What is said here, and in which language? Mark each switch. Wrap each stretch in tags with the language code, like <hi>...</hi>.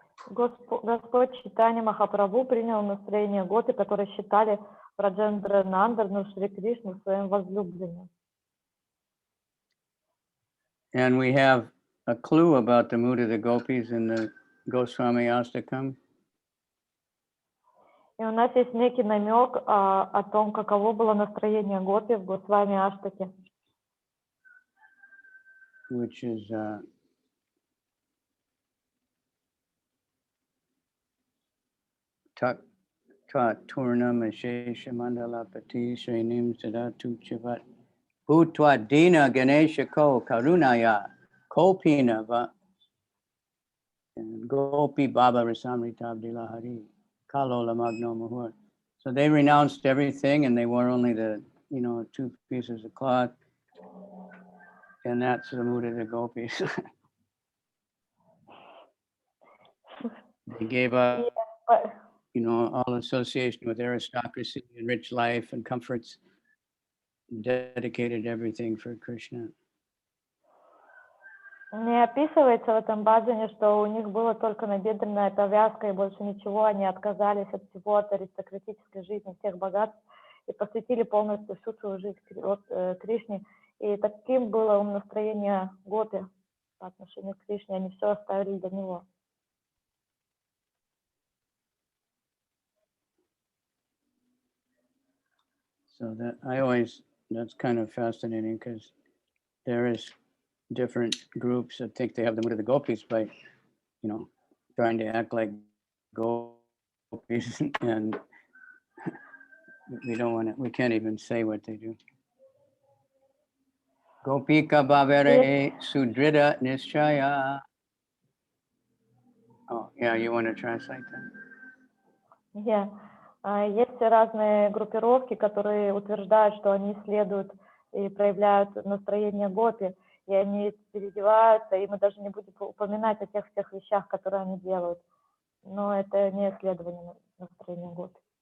<ru>Господь Чайтанья Махапрабху принял настроение гопи, которые считали Враджендра Нандану Шри Кришну своим возлюбленным.</ru> <en>And we have a clue about the mood of the gopis in the Goswami Astakam.</en> <ru>И у нас есть некий намек о том, каково было настроение гопи в Госвами Аштаке.</ru> <en>Which is</en> <sa>Ta Turnam Ashesha Mandalapati Srenim Sadatu Chivat Bhutva Dina Ganesha Ko Karunaya Kopina Va and Gopi Baba Rasamrita Abdila Hari Kalola Magno Muhur.</sa> <en>So they renounced everything and they wore only the, 2 pieces of cloth. And that's the mood of the gopis. They gave up, all association with aristocracy and rich life and comforts, dedicated everything for Krishna.</en> <ru>Не описывается в этом баджане, что у них была только набедренная повязка и больше ничего, они отказались от всего, от аристократической жизни, всех богатств и посвятили полностью всю свою жизнь Кришне. И таким было настроение гопи по отношению к Кришне, они все оставили для него.</ru> <en>So that's kind of fascinating because there is different groups that think they have the mood of the gopis by, trying to act like gopis and we can't even say what they do.</en> <bn>Gopika Bhavere Sudrida Nischaya.</bn> <en>Oh, yeah, you want to translate that? Yeah.</en> <ru>Есть разные группировки, которые утверждают, что они следуют и проявляют настроение гопи, и они переодеваются, и мы даже не будем упоминать о тех всех вещах, которые они делают. Но это не исследование настроения гопи.</ru>